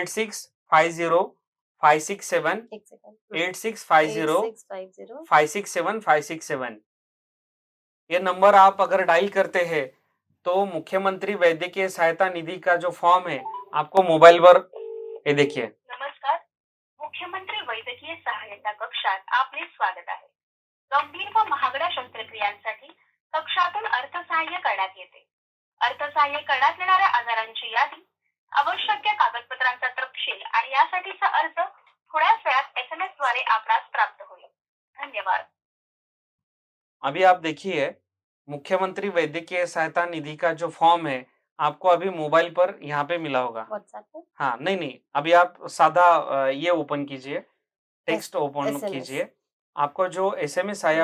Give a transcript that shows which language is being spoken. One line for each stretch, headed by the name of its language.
Hindi: 8650 1 second. 8650 8650 567 567 ये number आप अगर डायल करते हैं तो मुख्यमंत्री वैद्यकीय सहायता निधि का जो फॉर्म है आपको मोबाईल
Marathi: वर हे
Hindi: देखिए.
Marathi: नमस्कार, मुख्यमंत्री वैद्यकीय सहायता कक्षात आपले स्वागत आहे. गंभीर व महागड्या शस्त्रक्रियांसाठी कक्षातून अर्थसहाय्य करण्यात येते. अर्थसहाय्य करण्यात येणाऱ्या आजारांची यादी, आवश्यक त्या कागदपत्रांचा तपशील आणि यासाठीचा अर्ज थोड्याच वेळात एसएमएस द्वारे आपणास प्राप्त होईल. धन्यवाद.
Hindi: अभी आप देखिए मुख्यमंत्री वैद्यकीय सहायता निधि का जो फॉर्म है आपको अभी मोबाइल पर यहाँ पे मिला होगा. व्हाट्सएप पे? हाँ, नहीं, अभी आप सादा ये ओपन कीजिए, टेक्स्ट ओपन एसएमएस। कीजिए. आपको जो एसएमएस आया